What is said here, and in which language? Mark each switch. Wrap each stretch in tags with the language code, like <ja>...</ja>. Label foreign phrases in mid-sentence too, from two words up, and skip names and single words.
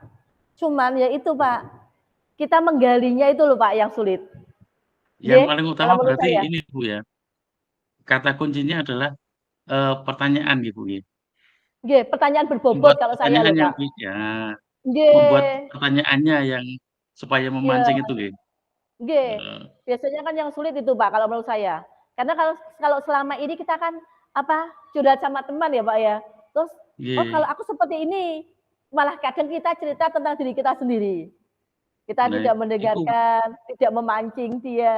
<id>Cuman ya itu Pak, kita menggalinya itu loh Pak yang sulit. Yang Nggih, paling kalau utama menurut berarti saya. ini, Bu, ya, kata kuncinya adalah, pertanyaan gitu, nggih. Nggih, pertanyaan berbobot Membuat kalau saya pertanyaan loh yang Pak. ya, membuat Nggih. pertanyaannya yang supaya Iya. memancing itu, nggih. Nggih, Heeh, biasanya kan yang sulit itu, Pak, kalau menurut saya. Karena kalau kalau selama ini kita kan, apa, curhat sama teman ya, Pak, ya. Terus, "Oh, kalau nggih. aku seperti ini." Malah kadang kita cerita tentang diri kita sendiri. Kita Nah, tidak itu mendengarkan, tidak memancing dia.</id>